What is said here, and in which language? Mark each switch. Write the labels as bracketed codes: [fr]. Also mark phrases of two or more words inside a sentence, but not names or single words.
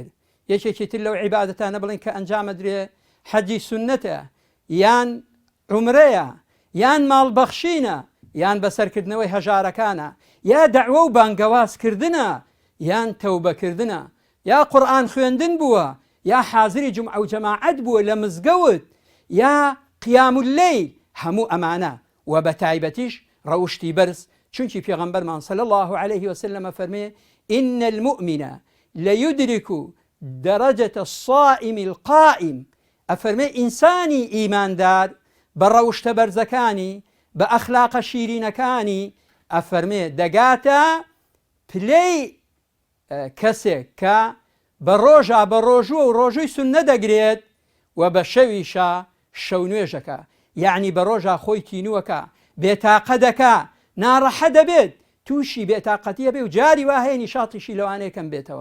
[ckb] یەکێکی تر لەو عیبادەتانە بڵین کە ئەنجامەدرێ حەجی سونەتە، یان عومرەیە، یان ماڵبەخشینە، یان بەسەرکردنەوەی هەژارەکانە، یا دەعوە و بانگەوازکردنە، یان تەوبەکردنە، یا قورئان خوێندن بووە، یا حازری جومعە و جەماعەت بووە لە مزگەوت، یا [ar] قیام اللەیل. [ckb] هەموو ئەمانە و بە تایبەتیش ڕەوشتی بەرز، چونکی پێغەمبەرمان [ar] صلی الله عليه وسلم [ckb] فەرمێ [ar] إن المؤمن ليدرك درجة الصائم القائم. [ckb] ئەفەرمێ ئینسانی ئیماندار بە ڕەوشتە بەرزەکانی بە ئەخلاقە شیرینەکانی ئەفەرمێ دەگاتە پلەی کەسێک کە بە ڕۆژە بە ڕۆژوە و ڕۆژووی سونە دەگرێت و بە شەویشە شەو نوێژەکە، یعنی بە ڕۆژە خۆی تینووەکە، بێتاقە دەکا، ناڕەحە دەبێت، تووشی بێتاقەتیە بێ و جاری وا هەیە نیشاتیشی لەوانەیەکەم بێتەوە.